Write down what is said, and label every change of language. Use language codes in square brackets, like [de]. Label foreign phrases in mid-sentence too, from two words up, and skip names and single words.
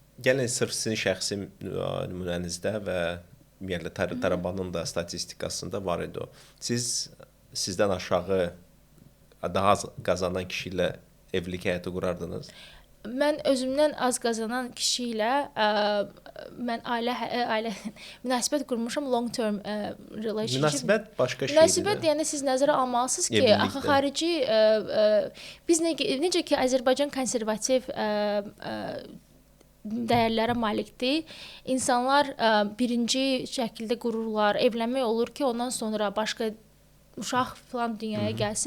[az] Gəlin sırf sizin şəxsi nümunənizdə və ümumiyyətlə Tarabanın da statistikasında var idi o. Sizdən aşağı daha az qazanan kişi ilə evlilik həyatı qurardınız? Mən özümdən az qazanan kişi ilə mən ailə münasibət qurmuşam, [en] long term relationship. [az] Münasibət başqa şeydir. Münasibət yəni siz nəzərə almalısınız ki, axı xarici biz necə ki Azərbaycan konservativ dəyərlərə malikdir. İnsanlar birinci şəkildə qururlar, evlənmək olur ki, ondan sonra başqa uşaq falan dünyaya gəlsin.